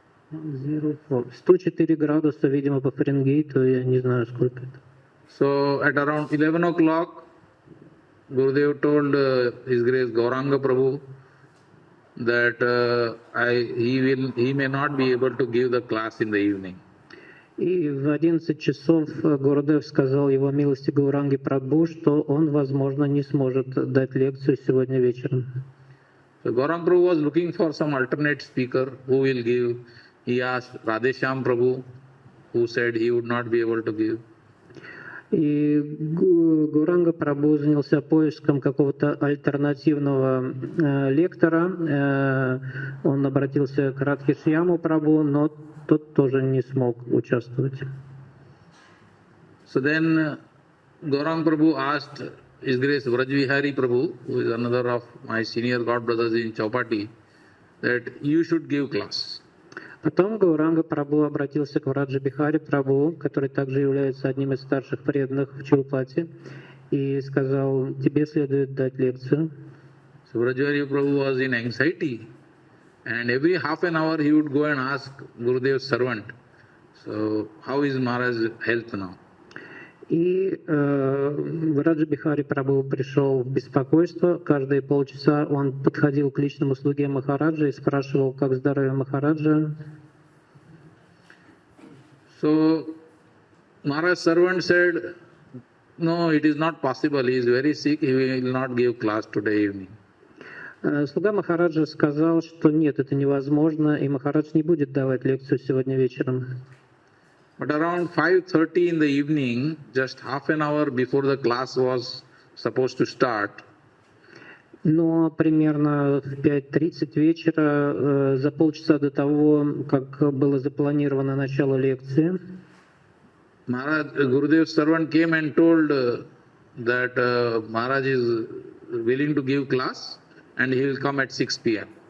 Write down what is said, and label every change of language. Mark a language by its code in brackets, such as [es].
[ru] 104 градуса, видимо, по Фаренгейту, я не знаю, сколько это. [en] So at around 11 o'clock, Gurudev told His Grace Gauranga Prabhu that he may not be able to give the class in the evening. [ru] И в 11 часов Гурудев сказал его милости Гауранги Прабху, что он, возможно, не сможет дать лекцию сегодня вечером. [en] So Gauranga Prabhu was looking for some alternate speaker who will give. He asked Radheshyam Prabhu, who said he would not be able to give. [ru] И Гауранга Прабху занялся поиском какого-то альтернативного лектора. Он обратился к Радхешьяму Прабху, но тот тоже не смог участвовать. [en] So then Gauranga Prabhu asked His Grace Vrajvihari Prabhu, who is another of my senior god brothers in Chowpatty, that you should give class. [ru] Потом Гауранга Прабху обратился к Враджа Бихари Прабху, который также является одним из старших преданных в Чоупати, и сказал: тебе следует дать лекцию. [en] So Vrajvihari Prabhu was in anxiety, and every half an hour he would go and ask Gurudev's servant, so how is Maharaj's health now? [ru] И Враджа Бихари Прабху пришел в беспокойство. Каждые полчаса он подходил к личному слуге Махараджа и спрашивал, как здоровье Махараджа. [en] So Maharaj's servant said, no, it is not possible. He is very sick. He will not give class today evening. [ru] Слуга Махараджа сказал, что нет, это невозможно, и Махарадж не будет давать лекцию сегодня вечером. [en] But around 5:30 in the evening, just half an hour before the class was supposed to start, [ru] Но примерно в 5:30 вечера, за полчаса до того, как было запланировано начало лекции, [en] Maharaj, Gurudev's servant came and told that Maharaj is willing to give class and he will come at 6 p.m.